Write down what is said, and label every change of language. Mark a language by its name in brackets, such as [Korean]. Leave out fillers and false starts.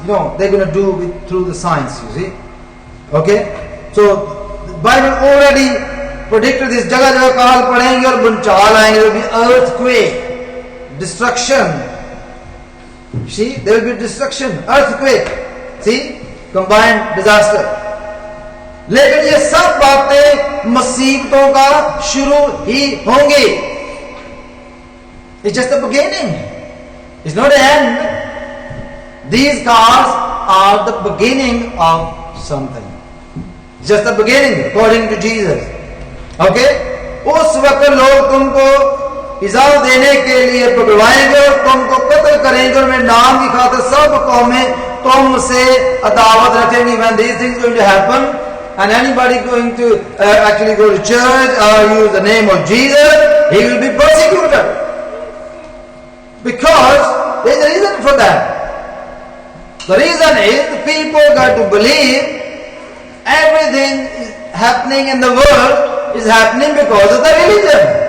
[English] You know, they're going to do it through the science, you see. Okay? So, the Bible already predicted this. [Hindi] Jaga jaga kaal padenge aur bunchal aayenge. [English] There will be earthquake, destruction. You see? There will be destruction, earthquake. See? Combined disaster. [Hindi] लेकिन ये सब बातें मुसीबतों का शुरू ही होंगी. [English] It's just the beginning. It's not the end. These cars are the beginning of something. It's just the beginning, according to Jesus. Okay? [Hindi] उस वक्त लोग तुमको इज़ा देने के लिए पकड़वाएंगे और तुमको कत्ल करेंगे और मेरे नाम की खातिर सब कौमें तुमसे अदावत रखेंगी. [English] When these things going to happen, and anybody going to actually go to church or use the name of Jesus, he will be persecuted. Because there is a reason for that. The reason is the people got to believe everything is happening in the world is happening because of the religion.